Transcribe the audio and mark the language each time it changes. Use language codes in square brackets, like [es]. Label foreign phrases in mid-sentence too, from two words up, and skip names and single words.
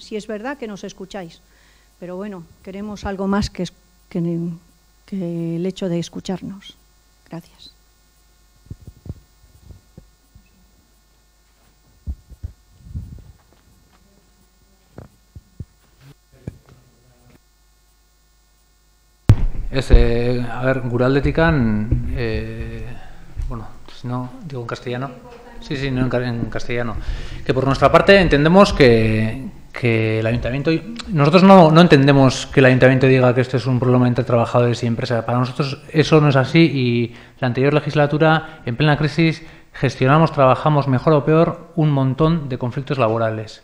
[es] Sí es verdad que nos escucháis, pero bueno, queremos algo más que el hecho de escucharnos. Gracias. A ver, [eu] gure aldetikan, bueno, [es] si no, digo en castellano. Sí, no en castellano. Que por nuestra parte entendemos que el ayuntamiento... Nosotros no entendemos que el ayuntamiento diga que esto es un problema entre trabajadores y empresas. Para nosotros eso no es así y la anterior legislatura, en plena crisis, trabajamos mejor o peor un montón de conflictos laborales.